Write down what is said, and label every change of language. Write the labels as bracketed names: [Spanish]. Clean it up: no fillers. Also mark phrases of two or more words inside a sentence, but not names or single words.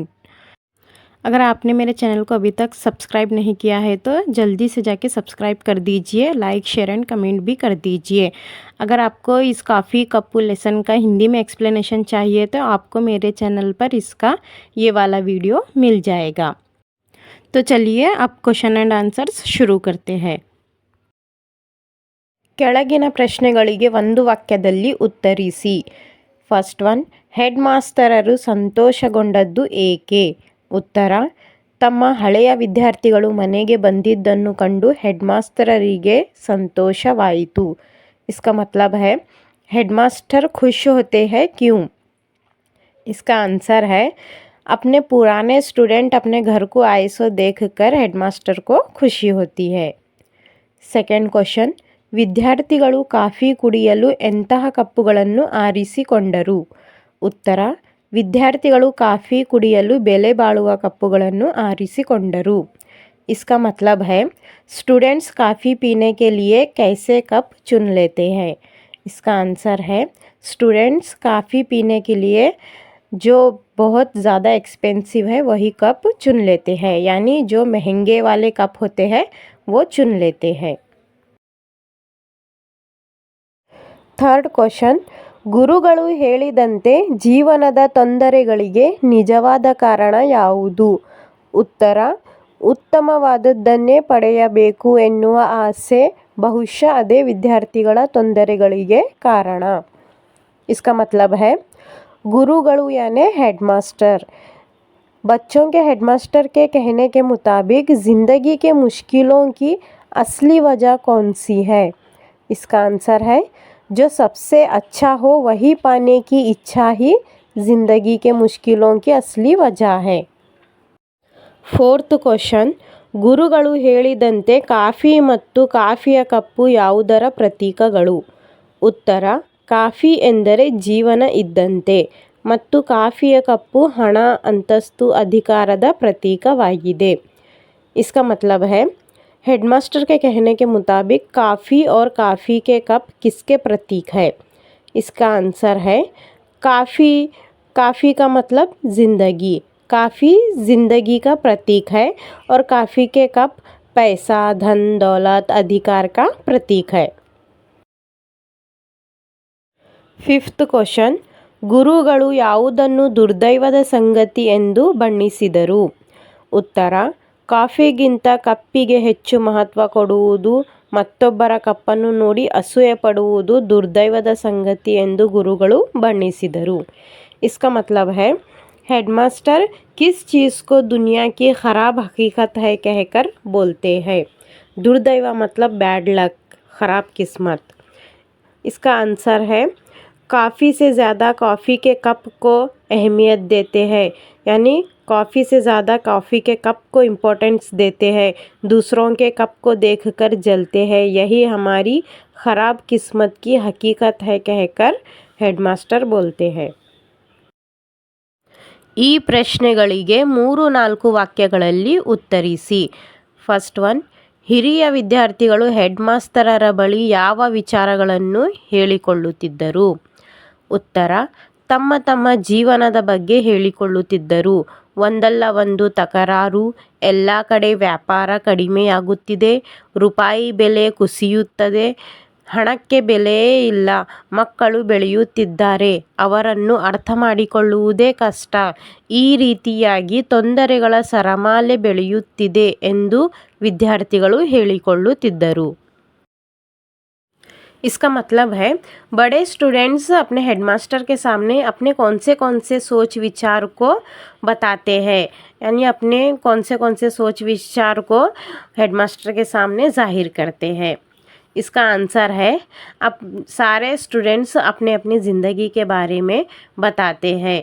[Hindi] अगर आपने मेरे चैनल को अभी तक सब्सक्राइब नहीं किया है तो जल्दी से जाके सब्सक्राइब कर दीजिए, [English] like share and comment [Hindi] भी कर दीजिए। अगर आपको इस [Kannada] ಕಾಫಿ ಕಪ್ಪು [Hindi] लेसन का हिंदी में एक्सप्लेनेशन चाहिए तो आपको मेरे चैनल पर इसका ये वाला वीडियो मिल जाएगा। तो चलिए अब [English] question and answers [Hindi] शुरू करते हैं। [Kannada] ಕೆಳಗಿನ ಪ್ರಶ್ನೆಗಳಿಗೆ ಒಂದು ವಾಕ್ಯದಲ್ಲಿ ಉತ್ತರಿಸಿ। [English] first one, [Kannada] ಹೆಡ್ ಮಾಸ್ತರರು ಸಂತೋಷಗೊಂಡದ್ದು ಏಕೆ? ಉತ್ತರ, ತಮ್ಮ ಹಳೆಯ ವಿದ್ಯಾರ್ಥಿಗಳು ಮನೆಗೆ ಬಂದಿದ್ದನ್ನು ಕಂಡು ಹೆಡ್ ಮಾಸ್ತರರಿಗೆ ಸಂತೋಷವಾಯಿತು। [Hindi] इसका मतलब है हेडमास्टर खुश होते हैं क्यों? इसका आंसर है अपने पुराने स्टूडेंट अपने घर को आए सो देखकर हेडमास्टर को खुशी होती है। [English] second question, [Kannada] ವಿದ್ಯಾರ್ಥಿಗಳು ಕಾಫಿ ಕುಡಿಯಲು ಎಂತಹ ಕಪ್ಪುಗಳನ್ನು ಆರಿಸಿಕೊಂಡರು? ಉತ್ತರ, ವಿದ್ಯಾರ್ಥಿಗಳು ಕಾಫಿ ಕುಡಿಯಲು ಬೆಲೆ ಬಾಳುವ ಕಪ್ಪುಗಳನ್ನು ಆರಿಸಿಕೊಂಡರು। [Hindi] इसका मतलब है स्टूडेंट्स काफ़ी पीने के लिए कैसे कप चुन लेते हैं? इसका आंसर है स्टूडेंट्स काफ़ी पीने के लिए जो बहुत ज़्यादा एक्सपेंसिव है वही कप चुन लेते हैं, यानी जो महंगे वाले कप होते हैं वो चुन लेते हैं। [English] third question, [Kannada] ಗುರುಗಳು ಹೇಳಿದಂತೆ ಜೀವನದ ತೊಂದರೆಗಳಿಗೆ ನಿಜವಾದ ಕಾರಣ ಯಾವುದು? ಉತ್ತರ, ಉತ್ತಮವಾದದ್ದನ್ನೇ ಪಡೆಯಬೇಕು ಎನ್ನುವ ಆಸೆ, ಬಹುಶಃ ಅದೇ ವಿದ್ಯಾರ್ಥಿಗಳ ತೊಂದರೆಗಳಿಗೆ ಕಾರಣ। [Hindi] इसका मतलब है गुरुಗಳು यानी हेडमास्टर, बच्चों के हेडमास्टर के कहने के मुताबिक ज़िंदगी के मुश्किलों की असली वजह कौन सी है? इसका आंसर है जो सबसे अच्छा हो वही पाने की इच्छा ही ज़िंदगी के मुश्किलों की असली वजह है। [English] fourth question, [Kannada] ಗುರುಗಳು ಹೇಳಿದಂತೆ ಕಾಫಿ ಮತ್ತು ಕಾಫಿಯ ಕಪ್ಪು ಯಾವುದರ ಪ್ರತೀಕಗಳು? ಉತ್ತರ, ಕಾಫಿ ಎಂದರೆ ಜೀವನ ಇದ್ದಂತೆ ಮತ್ತು ಕಾಫಿಯ ಕಪ್ಪು ಹಣ, ಅಂತಸ್ತು, ಅಧಿಕಾರದ ಪ್ರತೀಕವಾಗಿದೆ। [Hindi] इसका मतलब है हेडमास्टर के कहने के मुताबिक काफ़ी और काफ़ी के कप किसके प्रतीक है? इसका आंसर है काफ़ी। काफ़ी का मतलब ज़िंदगी, काफ़ी ज़िंदगी का प्रतीक है और काफ़ी के कप पैसा, धन, दौलत, अधिकार का प्रतीक है। [English] fifth question, [Kannada] ಗುರುಗಳು ಯಾವುದನ್ನು ದುರ್ದೈವದ ಸಂಗತಿ ಎಂದು ಬಣ್ಣಿಸಿದರು? ಉತ್ತರ, ಕಾಫಿಗಿಂತ ಕಪ್ಪಿಗೆ ಹೆಚ್ಚು ಮಹತ್ವ ಕೊಡುವುದು, ಮತ್ತೊಬ್ಬರ ಕಪ್ಪನ್ನು ನೋಡಿ ಅಸೂಯೆ ಪಡುವುದು ದುರ್ದೈವದ ಸಂಗತಿ ಎಂದು ಗುರುಗಳು ಬಣ್ಣಿಸಿದರು। [Hindi] इसका मतलब है हेडमास्टर किस चीज़ को दुनिया की ख़राब हकीकत है कहकर बोलते हैं? दुर्दैव मतलब [English] bad luck, [Hindi] ख़राब किस्मत। इसका आंसर है काफ़ी से ज़्यादा कॉफ़ी के कप को अहमियत देते हैं, यानी कॉफ़ी से ज़्यादा कॉफ़ी के कप को इम्पोर्टेंस देते हैं, दूसरों के कप को देखकर जलते हैं, यही हमारी ख़राब किस्मत की हकीकत है कहकर हेडमास्टर बोलते हैं। [Kannada] ಈ ಪ್ರಶ್ನೆಗಳಿಗೆ 3-4 ವಾಕ್ಯಗಳಲ್ಲಿ ಉತ್ತರಿಸಿ। [English] first one, [Kannada] ಹಿರಿಯ ವಿದ್ಯಾರ್ಥಿಗಳು ಹೆಡ್ ಮಾಸ್ತರರ ಬಳಿ ಯಾವ ವಿಚಾರಗಳನ್ನು ಹೇಳಿಕೊಳ್ಳುತ್ತಿದ್ದರು? ಉತ್ತರ, ತಮ್ಮ ತಮ್ಮ ಜೀವನದ ಬಗ್ಗೆ ಹೇಳಿಕೊಳ್ಳುತ್ತಿದ್ದರು। ಒಂದಲ್ಲ ಒಂದು ತಕರಾರು, ಎಲ್ಲ ಕಡೆ ವ್ಯಾಪಾರ ಕಡಿಮೆಯಾಗುತ್ತಿದೆ, ರೂಪಾಯಿ ಬೆಲೆ ಕುಸಿಯುತ್ತದೆ, ಹಣಕ್ಕೆ ಬೆಲೆಯೇ ಇಲ್ಲ, ಮಕ್ಕಳು ಬೆಳೆಯುತ್ತಿದ್ದಾರೆ, ಅವರನ್ನು ಅರ್ಥ ಮಾಡಿಕೊಳ್ಳುವುದೇ ಕಷ್ಟ, ಈ ರೀತಿಯಾಗಿ ತೊಂದರೆಗಳ ಸರಮಾಲೆ ಬೆಳೆಯುತ್ತಿದೆ ಎಂದು ವಿದ್ಯಾರ್ಥಿಗಳು ಹೇಳಿಕೊಳ್ಳುತ್ತಿದ್ದರು। [Hindi] इसका मतलब है बड़े स्टूडेंट्स अपने हेडमास्टर के सामने अपने कौन से सोच विचार को बताते हैं, यानी अपने कौन से सोच विचार को हेडमास्टर के सामने जाहिर करते हैं। इसका आंसर है अब सारे स्टूडेंट्स अपने अपनी ज़िंदगी के बारे में बताते हैं।